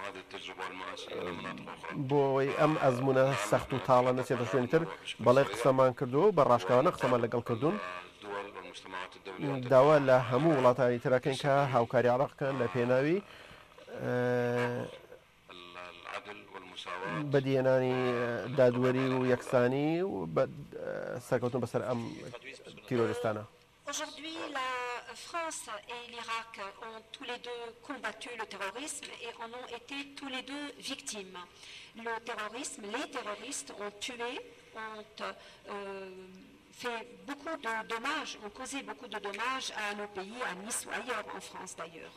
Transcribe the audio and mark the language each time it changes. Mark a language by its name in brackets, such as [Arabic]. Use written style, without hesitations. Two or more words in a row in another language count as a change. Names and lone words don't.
[Central Kurdish] بۆی ئەم ئەزمونە سەخت و تاڵە نەچێتە شوێنی تر بەڵێ قسەمان کردو بە ڕاشکاوانە قسەمان لەگەڵ کردوون داوا لە هەموو وڵاتانی ترەکەین کە هاوکاری عراقکەن لە پێناوی بەدیێنانی دادوەری و یەکسانی و سەرکەوتن بەسەر ئەم تیرۆریستانە. [French] Aujourd'hui, la France et l'Irak ont tous les deux combattu le terrorisme et en ont été tous les deux victimes. Le terrorisme, les terroristes ont tué, ont fait beaucoup de dommages, ont causé beaucoup de dommages à nos pays, à Nice ou ailleurs en France d'ailleurs.